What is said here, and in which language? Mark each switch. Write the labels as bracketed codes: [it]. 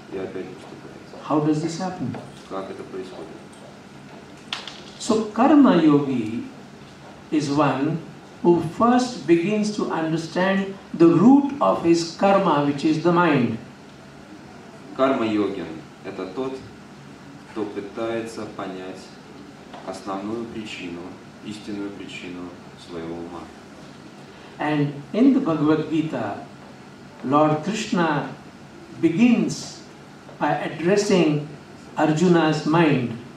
[ru] И опять поступаете. [en] How does this happen? [ru] Как это происходит? [en] So karma yogi is one who first begins to understand the root of his karma, which is the mind. [ru] Карма-йогин – это тот, кто пытается понять основную причину, истинную причину своего ума. [en] And in the Bhagavad Gita, Lord Krishna begins by addressing Arjuna's mind.